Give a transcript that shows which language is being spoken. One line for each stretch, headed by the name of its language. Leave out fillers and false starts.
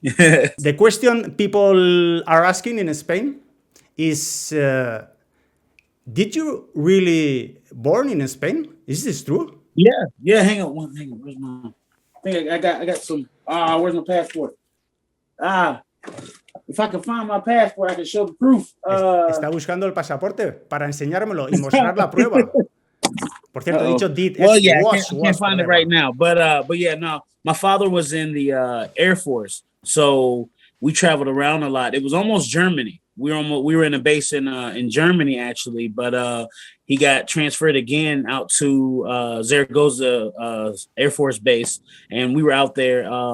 English: The question people are asking in Spain is, did you really born in Spain? Is this true? Yeah. Hang on. Where's my? I think I got some. Where's my passport? If I can find my passport, I can show the proof.
Spanish: Está buscando el pasaporte para enseñármelo y mostrar la prueba. Por cierto, he dicho did.
English: Well, yeah, I can't find it right now. But yeah, no. My father was in the Air Force, so we traveled around a lot. It was almost Germany. We were in a base in Germany actually, but he got transferred again out to Zaragoza Air Force Base, and we were out there.